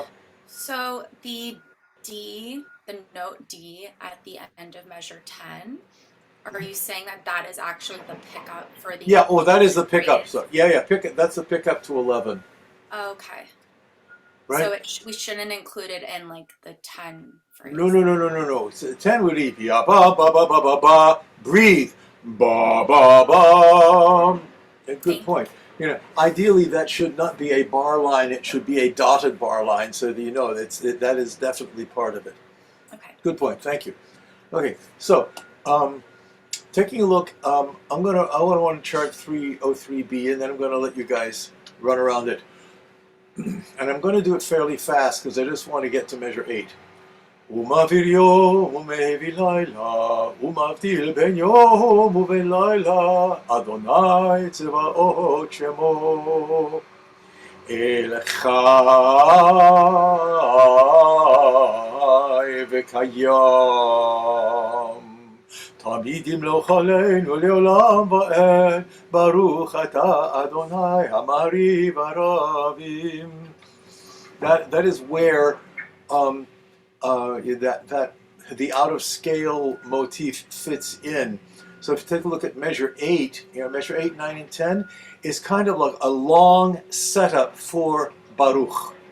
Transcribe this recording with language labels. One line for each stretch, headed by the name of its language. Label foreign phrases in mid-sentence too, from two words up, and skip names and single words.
English: So the D, the note D at the end of measure 10, are you saying that that is actually the pickup for the Yeah, oh, that is the pickup. phrase? So yeah, that's the pickup to 11, Okay. So right? we shouldn't include it in like the 10 No, phrase. no, no, no, no, no. 10 would be ya ba ba ba ba ba ba. Breathe. Ba ba ba. Good Thank you. point. Ideally that should not be a bar line. It should be a dotted bar line, so that that is definitely part of it. Okay. Good point. Thank you. Okay, so um, taking a look, I want to chart 303B, and then I'm going to let you guys run around it, and I'm going to do it fairly fast because I just want to get to measure 8.
Hebrew: ומעביר יום ומהביא לילה, ומבדיל בין יום ובין לילה, אדוני צבאות שמו. אל חי וקיים, תמיד ימלוך עלינו לעולם ועד, ברוך אתה אדוני המריב הרבים.
English: That is where that the out of scale motif fits in. So if you take a look at measure 8, measure 8, 9, and 10 is kind of like a long setup for Baruch.